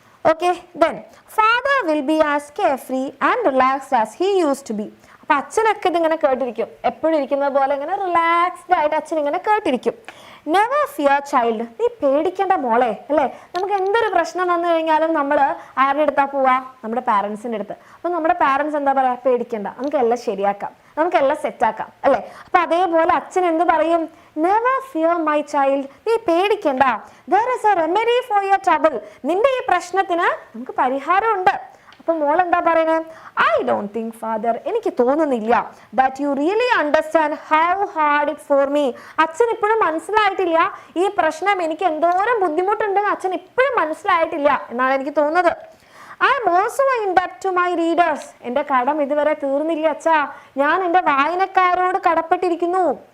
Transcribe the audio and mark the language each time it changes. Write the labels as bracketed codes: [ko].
[en] Okay, then father will be as carefree and relaxed as he used to be. [ml] അപ്പൊ അച്ഛനൊക്കെ ഇതിങ്ങനെ കേട്ടിരിക്കും, എപ്പോഴും ഇരിക്കുന്നത് പോലെ ഇങ്ങനെ റിലാക്സ്ഡ് ആയിട്ട് അച്ഛൻ ഇങ്ങനെ കേട്ടിരിക്കും. [en] never fear child, [ml] നീ പേടിക്കേണ്ട മോളെ. അല്ലേ, നമുക്ക് എന്തൊരു പ്രശ്നം വന്നു കഴിഞ്ഞാലും നമ്മൾ ആരുടെ അടുത്താ പോവാ? നമ്മുടെ പാരൻസിൻ്റെ അടുത്ത്. അപ്പൊ നമ്മുടെ പാരൻസ് എന്താ പറയാ? പേടിക്കണ്ട, നമുക്കെല്ലാം ശരിയാക്കാം, നമുക്കെല്ലാം സെറ്റാക്കാം. അല്ലേ, അപ്പൊ അതേപോലെ അച്ഛൻ എന്ത് പറയും? [en] never fear my child, [ml] നീ പേടിക്കണ്ട. [en] there is a remedy for your trouble, [ml] നിന്റെ ഈ പ്രശ്നത്തിന് നമുക്ക് പരിഹാരമുണ്ട്. അപ്പൊ മോൾ എന്താ പറയുന്നത്? [en] I don't think father, [ml] എനിക്ക് തോന്നുന്നില്ല [en] That you really understand how hard it for me. [ml] അച്ഛൻ ഇപ്പോഴും മനസ്സിലായിട്ടില്ല ഈ പ്രശ്നം എനിക്ക് എന്തോരം ബുദ്ധിമുട്ടുണ്ടെന്ന് അച്ഛൻ ഇപ്പോഴും മനസ്സിലായിട്ടില്ല എന്നാണ് എനിക്ക് തോന്നുന്നത്. [en] I am also in ഡെപ്റ്റ് to my readers, [ml] എൻ്റെ കടം ഇതുവരെ തീർന്നില്ല അച്ഛാ, ഞാൻ എൻ്റെ വായനക്കാരോട് കടപ്പെട്ടിരിക്കുന്നു.